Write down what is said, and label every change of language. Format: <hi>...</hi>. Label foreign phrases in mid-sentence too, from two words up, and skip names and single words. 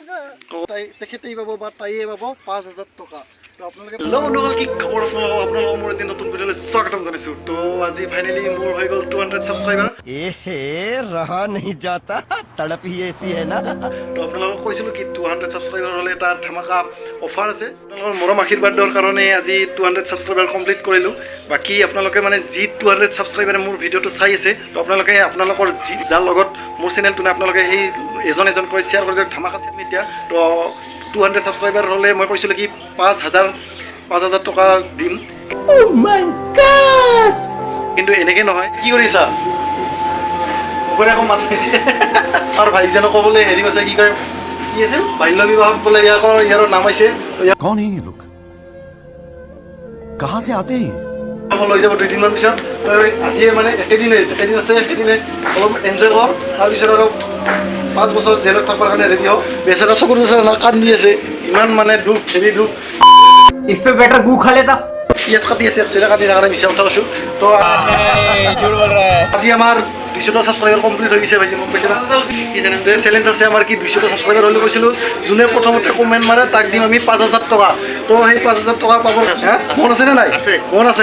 <as>তেখেতেই পাব বা তাইয়ে পাব 5,000 টকা। তো আপোনালোকে হেল্ল' বন্ধুসকল, কি খবৰ আপোনালোকৰ মোৰ এদিন নতুন ভিডিঅ'লৈ স্বাগতম জনাইছোঁ। তো আজি ফাইনেলি মোৰ হৈ গ'ল 200 ছাবস্ক্ৰাইবাৰ।</as> <hi>रहा नहीं जाता, तड़प ही ऐसी है ना।</hi> <as>তো আপোনালোকক কৈছিলোঁ কি 200 ছাবস্ক্ৰাইবাৰ হ'লে এটা ধামাকা অফাৰ আছে। আপোনালোকৰ মৰম আশীৰ্বাদৰ কাৰণে আজি 200 ছাবস্ক্ৰাইবাৰ কমপ্লিট কৰিলোঁ। বাকী আপোনালোকে মানে যি 200 ছাবস্ক্ৰাইবাৰে মোৰ ভিডিঅ'টো চাই আছে, তো আপোনালোকৰ যাৰ লগত মোৰ চেনেলটো নাই আপোনালোকে সেই এজন কৰি শ্বেয়াৰ কৰি দিয়ক। ধামাকা চেনেল এতিয়া তো 200 ছাবস্ক্ৰাইবাৰ হ'লে মই কৈছিলোঁ কি 5,000 টকা দিম। কিন্তু এনেকৈ নহয়। কি কৰিছা? আকৌ মাত আৰু ভাইজানো ক'বলৈ হেৰি কৈছে, কি কয় কি আছিল বাল্য বিবাহত বোলে ইয়াৰ নাম আহিছে।</as> <hi>कौन है ये लोग? कहाँ से आते हैं?</hi> <as>লৈ যাব 2-3 পিছত। আজি মানে একেদিনে অলপ এনজয় কৰ, তাৰপিছত আৰু 5 বছৰ জেলত থকাৰ কাৰণে ৰেডি হওক। বেচেৰা চকুৰ না কান্দি আছে, ইমান মানে দুখ হেৰি দুখ।</as> <hi>इससे बेटर गू खा लेता।</hi> <as>পিঁয়াজ কাটি আছে, চুলা কাটি কাৰণে মিছা কথা কৈছোঁ। তো আজি আমাৰ 200 ছাবস্ক্ৰাইবাৰ কমপ্লিট হৈ গৈছে। ভাইজি মোক কৈছে না চেলেঞ্জ আছে আমাৰ কি 200 ছাবস্ক্ৰাইবাৰ হ'লে কৈছিলোঁ যোনে প্ৰথমতে কমেণ্ট মাৰে তাক দিম আমি 5,000 টকা। তো সেই 5,000 টকা পাব মন আছেনে নাই? মন আছে।</as>